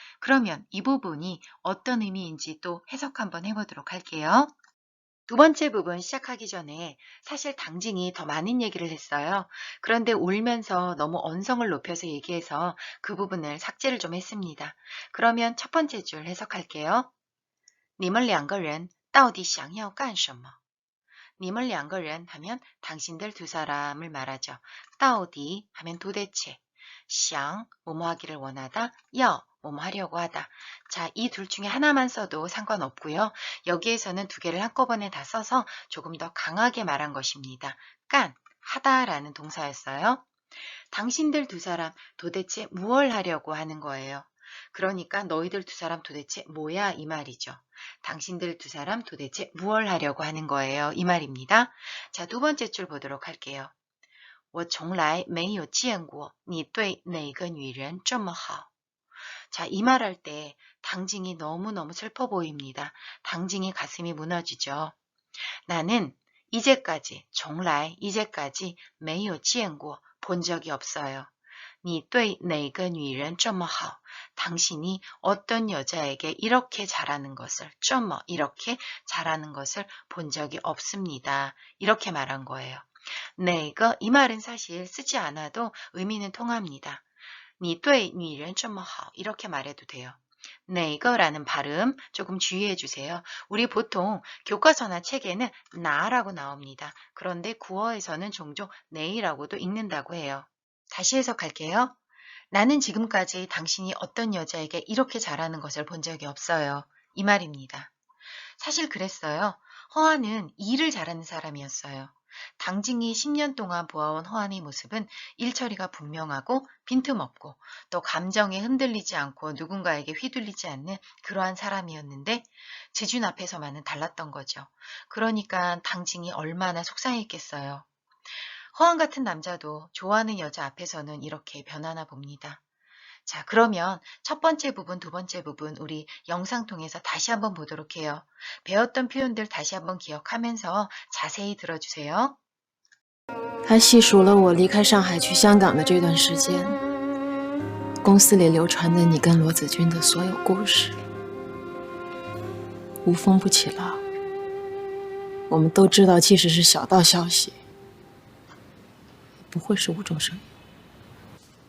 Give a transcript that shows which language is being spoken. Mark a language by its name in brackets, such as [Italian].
[Korean] 그러면 이 부분이 어떤 의미인지 또 해석 한번 해보도록 할게요. 두 번째 부분 시작하기 전에 사실 당징이 더 많은 얘기를 했어요. 그런데 울면서 너무 언성을 높여서 얘기해서 그 부분을 삭제를 좀 했습니다. 그러면 첫 번째 줄 해석할게요. [Chinese] 你们两个人到底想要干什么? 你们两个人 [Korean] 하면 당신들 두 사람을 말하죠. 到底 하면 도대체, 想 뭐뭐 하기를 원하다, 要 뭐뭐 하려고 하다. 자, 이 둘 중에 하나만 써도 상관없고요. 여기에서는 두 개를 한꺼번에 다 써서 조금 더 강하게 말한 것입니다. 깐, 하다라는 동사였어요. 당신들 두 사람 도대체 무얼 하려고 하는 거예요. 그러니까 너희들 두 사람 도대체 뭐야 이 말이죠. 당신들 두 사람 도대체 무얼 하려고 하는 거예요 이 말입니다. 자, 두 번째 줄 보도록 할게요. [Chinese] 我从来没有见过你对哪个女人这么好. [Korean] 자, 이 말할 때 당징이 너무너무 슬퍼 보입니다. 당징이 가슴이 무너지죠. 나는 이제까지, 从来 이제까지 [Chinese] 没有见过 [Korean] 본 적이 없어요. [Chinese] 你对哪个女人这么好? [Korean] 당신이 어떤 여자에게 이렇게 잘하는 것을, 这么 이렇게 잘하는 것을 본 적이 없습니다. 이렇게 말한 거예요. 哪个 이 말은 사실 쓰지 않아도 의미는 통합니다. [Chinese] 你对女人这么好 [Korean] 이렇게 말해도 돼요. 哪个라는 발음 조금 주의해 주세요. 우리 보통 교과서나 책에는 나라고 나옵니다. 그런데 구어에서는 종종 네이라고도 읽는다고 해요. 다시 해석할게요. 나는 지금까지 당신이 어떤 여자에게 이렇게 잘하는 것을 본 적이 없어요. 이 말입니다. 사실 그랬어요. 허한은 일을 잘하는 사람이었어요. 당징이 10년 동안 보아온 허한의 모습은 일 처리가 분명하고 빈틈없고 또 감정에 흔들리지 않고 누군가에게 휘둘리지 않는 그러한 사람이었는데 재준 앞에서만은 달랐던 거죠. 그러니까 당징이 얼마나 속상했겠어요. 허한 같은 남자도 좋아하는 여자 앞에서는 이렇게 변하나 봅니다. 자, 그러면 첫 번째 부분, 두 번째 부분 우리 영상 통해서 다시 한번 보도록 해요. 배웠던 표현들 다시 한번 기억하면서 자세히 들어주세요. [Chinese] 他细数了我离开上海去香港的这段时间，公司里流传的你跟罗子君的所有故事，无风不起浪。我们都知道，即使是小道消息，也不会是无中生有。